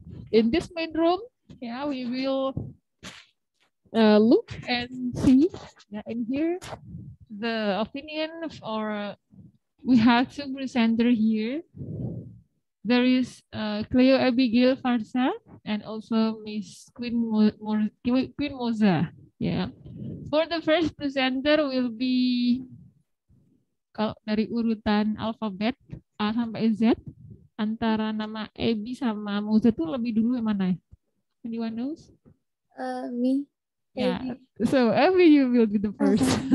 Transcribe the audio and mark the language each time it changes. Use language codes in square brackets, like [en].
[en] In this main room, yeah, we will look and see, and hear the opinion of our. We have two presenters here. There is Cleo Abigail Farsa and also Miss Queen Moza. Yeah. For the first presenter will be, [id] kalau dari urutan alfabet A sampai Z, antara nama Ebi sama Moza itu lebih dulu yang mana? [en] Anyone knows? Me. Yeah. So Ebi, you will be the first.